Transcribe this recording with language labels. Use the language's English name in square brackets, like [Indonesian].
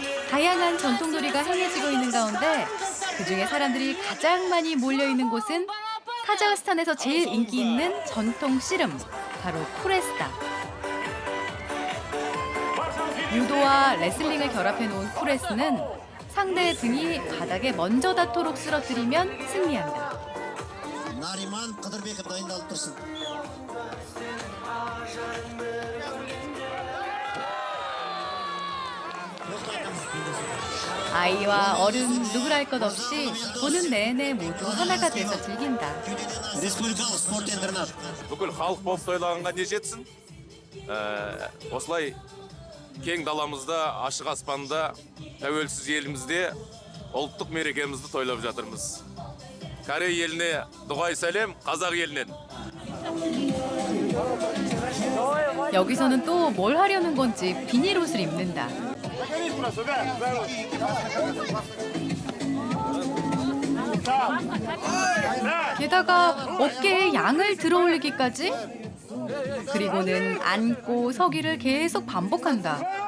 [Korean] 다양한 전통놀이가 행해지고 있는 가운데 그중에 사람들이 가장 많이 몰려있는 곳은 카자흐스탄에서 제일 인기 있는 전통 씨름, 바로 쿠레스다. 유도와 레슬링을 결합해놓은 쿠레스는 상대의 등이 바닥에 먼저 닿도록 쓰러뜨리면 승리한다. [Kazakh] 나리만 қыдырбеков дайындалып тұрсын. [Korean] 아이와 어른 누구라 할 것 없이 보는 내내 모두 하나가 돼서 즐긴다. [Kazakh] Республикалық спорт интернат. Бүкіл халық болып тойлағанға не жетсін? Осылай кең даламызда, ашық аспанда, тәуелсіз елімізде ұлттық мерекемізді тойлап жатырмыз. Корей еліне дұғай сәлем, қазақ елінен. [Korean] 여기서는 또 뭘 하려는 건지 비닐 옷을 입는다. 게다가 어깨에 양을 들어올리기까지? 그리고는 앉고 서기를 계속 반복한다.